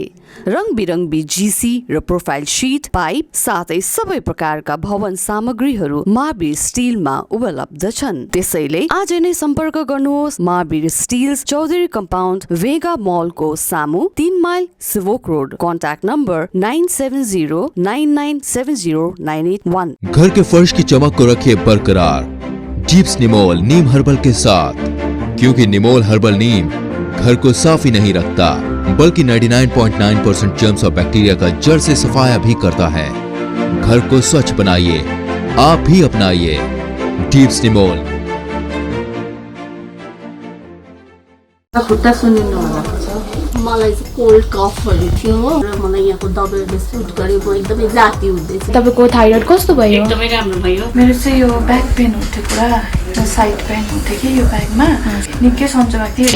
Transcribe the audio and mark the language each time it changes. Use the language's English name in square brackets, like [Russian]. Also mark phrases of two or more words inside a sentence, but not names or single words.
[Nepali] रङबिरङ्गी जीसी र प्रोफाइल शीट, पाइप साथै सबै प्रकारका भवन सामग्रीहरू महावीर स्टिलमा उपलब्ध छन्। त्यसैले आज नै सम्पर्क गर्नुहोस् महावीर स्टिल्स, चौधरी कम्पाउन्ड, वेगा मलको सामु, 3 माइल सिभोक रोड। [English] Contact number 9709970981. [Hindi] घर के फर्श की चमक को रखिए बरकरार जीप्स निमोल नीम हर्बल के साथ, क्योंकि निमोल हर्बल नीम घर को साफ ही नहीं रखता बल्कि 99.9% जर्म्स और बैक्टीरिया का जड़ से सफाया भी करता है। घर को स्वच्छ बनाइए, आप भी अपनाइए जीप्स निमोल। [Nepali] खुट्टा सुनिनु भएको छ, मलाई चाहिँ [English] cold coughs [Nepali] थियो र मलाई यहाँको दबाईले सुट गर्यो, म एकदमै जाती हुँदैछ। तपाईको थाइरोइड कस्तो भयो? एकदमै राम्रो भयो। मेरो चाहिँ यो [English] back pain [Nepali] हुन्थ्यो पुरा, यो [English] side pain [Nepali] हुन्थ्यो कि यो ब्याकमा निकै सन्चो भएको थियो।